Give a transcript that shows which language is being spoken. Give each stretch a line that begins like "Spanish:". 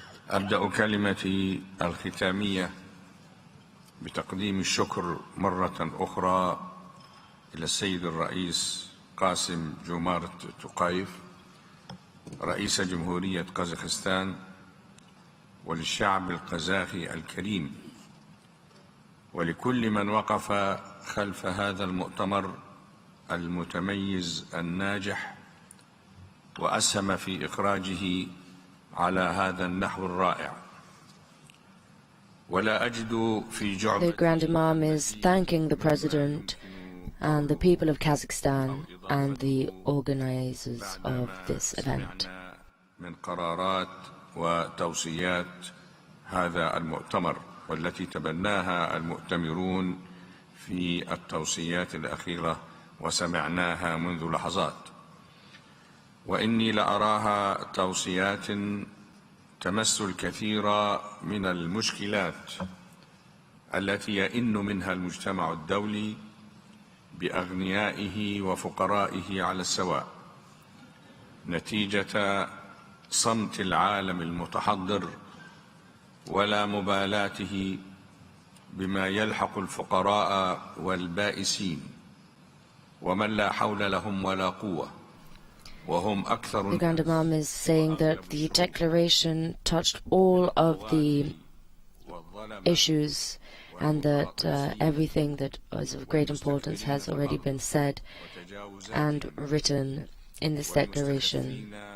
Arabic: أبدأ كلمتي الختامية بتقديم الشكر مرة أخرى إلى السيد الرئيس قاسم جومارت توقايف رئيس جمهورية قزاخستان، وللشعب القزاخي الكريم، ولكل من وقف خلف هذا المؤتمر المتميز الناجح وأسهم في إخراجه على هذا النحو الرائع. ولا أجد في جعبة.
English: The Grand Imam is thanking the President and the people of Kazakhstan and the organizers of this event.
Arabic: من قرارات وتوصيات هذا المؤتمر والتي تبناها المؤتمرون في التوصيات الأخيرة وسمعناها منذ لحظات، وإني لأراها توصيات تمس الكثير من المشكلات التي يئن منها المجتمع الدولي بأغنيائه وفقرائه على السواء، نتيجة صمت العالم المتحضر ولا مبالاته بما يلحق الفقراء والبائسين ومن لا حول لهم ولا قوة وهم أكثر.
English: The Grand Imam is saying that the declaration touched all of the issues and that everything that is of great importance has already been said and written in this declaration.